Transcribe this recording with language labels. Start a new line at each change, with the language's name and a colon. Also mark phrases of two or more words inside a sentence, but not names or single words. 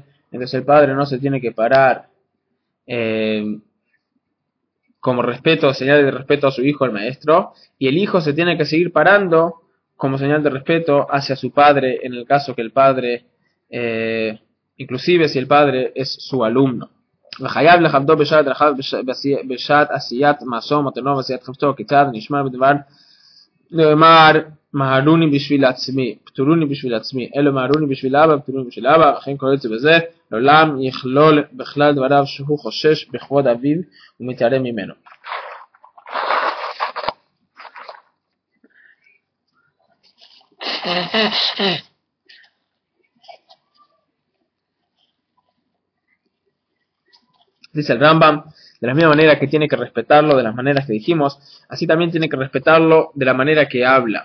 Spanish: Entonces el padre no se tiene que parar como respeto, señal de respeto a su hijo, el maestro, y el hijo se tiene que seguir parando como señal de respeto hacia su padre, en el caso que el padre, inclusive si el padre es su alumno.
Hebrew: מהרוני בשביל עצמי, פטורוני בשביל עצמי, אלו מהרוני בשביל אבא, פטורוני בשביל אבא, וכן כל זה בזה, לעולם יכלול בכלל דבריו שהוא חושש בכבוד אביו ומתעלם ממנו.
Spanish: Dice el Rambam, de la misma manera que tiene que respetarlo de las maneras que dijimos, así también tiene que respetarlo de la manera que habla.